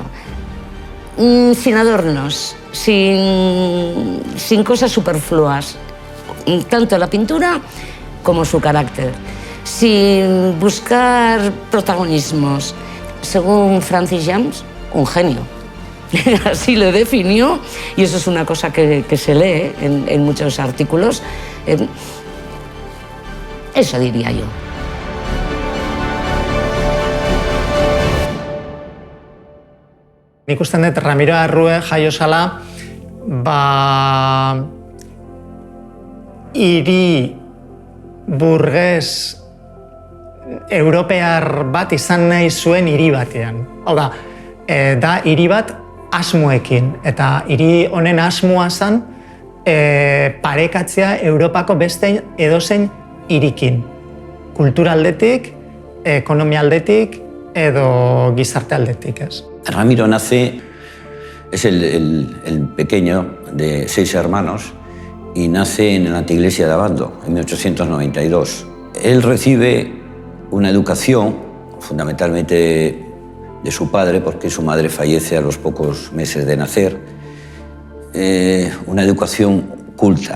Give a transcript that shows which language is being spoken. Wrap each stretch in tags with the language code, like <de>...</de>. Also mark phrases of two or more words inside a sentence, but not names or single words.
<es>Sin adornos, sin cosas superfluas, tanto la pintura como su carácter, sin buscar protagonismos. Según Francis Jammes, un genio. Así lo definió, y eso es una cosa que se lee en muchos artículos. Eso diría yo.</es> <eu>Nik usten dut Ramiro Arrué jaio zala, hiri burges europear bat izan nahi zuen hiri batean. Hau da hiri bat asmoekin, eta hiri honen asmoa zen parekatzea Europako beste edozein hirikin. Kultura aldetik, ekonomia aldetik edo gizarte aldetik, ez?</eu> <es>Ramiro es el pequeño de 6 hermanos y nace en la anteiglesia de Abando, en 1892. Él recibe una educación, fundamentalmente de su padre, porque su madre fallece a los pocos meses de nacer, una educación culta.</es>